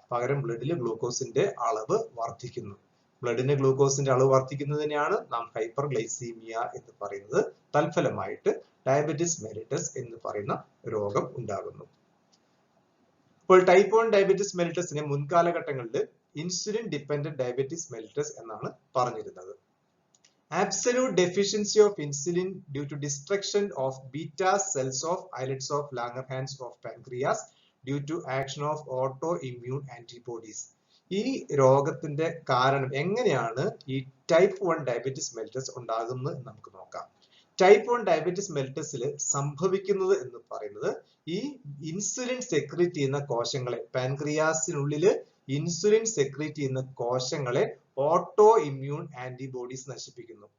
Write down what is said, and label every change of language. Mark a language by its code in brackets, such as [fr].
[ml] പകരം ബ്ലഡിൽ ഗ്ലൂക്കോസിന്റെ അളവ് വർദ്ധിക്കുന്നു. ബ്ലഡിന് ഗ്ലൂക്കോസിന്റെ അളവ് വർദ്ധിക്കുന്നതിനെയാണ് നാം ഹൈപ്പർഗ്ലൈസീമിയ എന്ന് പറയുന്നത്. തൽഫലമായിട്ട് ഡയബറ്റിസ് മെലിറ്റസ് എന്ന് പറയുന്ന രോഗം ഉണ്ടാകുന്നു. ഇപ്പോൾ type 1 diabetes മെലിറ്റസിനെ മുൻകാലഘട്ടങ്ങളിൽ insulin dependent diabetes mellitus എന്നാണ് പറഞ്ഞിരുന്നത്. [en] Absolute deficiency of insulin due to destruction of beta cells of islets of Langerhans of pancreas due to action of autoimmune antibodies. [ml] ഈ രോഗത്തിന്റെ കാരണം എങ്ങനെയാണ് ഈ ടൈപ്പ് 1 ഡയബറ്റിസ് മെലിറ്റസ് ഉണ്ടാകുന്നത് എന്ന് നമുക്ക് നോക്കാം. ടൈപ്പ് 1 ഡയബറ്റിസ് മെലിറ്റസിൽ സംഭവിക്കുന്നത് എന്ന് പറയുന്നത് ഈ ഇൻസുലിൻ സെക്രീറ്റ് ചെയ്യുന്ന കോശങ്ങളെ, പാൻക്രിയാസിനുള്ളില് ഇൻസുലിൻ സെക്രീറ്റ് ചെയ്യുന്ന കോശങ്ങളെ ഓട്ടോ ഇമ്മ്യൂൺ ആന്റിബോഡീസ് നശിപ്പിക്കുന്നു.